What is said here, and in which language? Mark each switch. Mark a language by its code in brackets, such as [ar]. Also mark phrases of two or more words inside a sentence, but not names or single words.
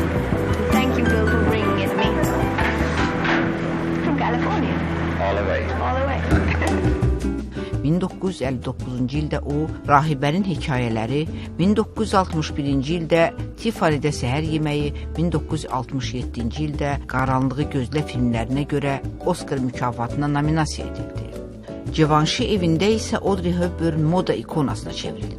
[en] Thank you, Bill, for bringing it to me. From California. All the way. All the way. [az] 1959-cu ildə o, Rahibənin hekayələri, 1961-ci ildə Tiffany'də səhər yeməyi, 1967-ci ildə Qaranlığı gözlə filmlərinə görə Oscar mükafatına nominasiya edildi. Givenchy evində isə Audrey Hepburn moda ikonasına çevrildi.